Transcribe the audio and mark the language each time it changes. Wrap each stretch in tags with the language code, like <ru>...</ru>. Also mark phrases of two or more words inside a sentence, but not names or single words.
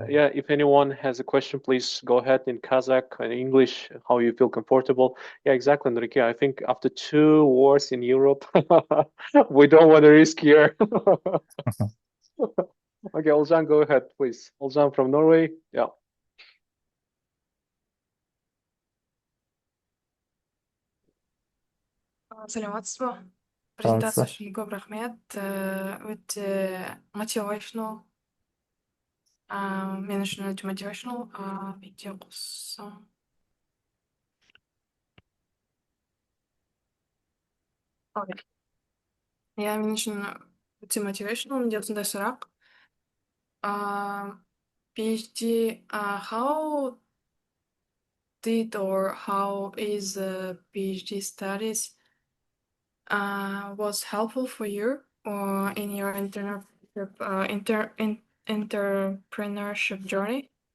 <en>if anyone has a question, please go ahead in Kazakh and English, how you feel comfortable. Yeah, exactly, Enrique. I think after 2 wars in Europe, we don't want to risk here. Okay, Oljan, go ahead, please. Oljan from Norway. Yeah.</en> <kk>Саламатсыз ба? Саламатсыз ба? Презентация үшін көп рахмет. Өте motivational. Мен үшін өте motivational. Бүйтіп қоссам. Иә, мен үшін өте motivational. Менде осындай сұрақ.</kk> <en>PhD, how did or how is PhD studies was helpful for you or in your entrepreneurship journey?</en>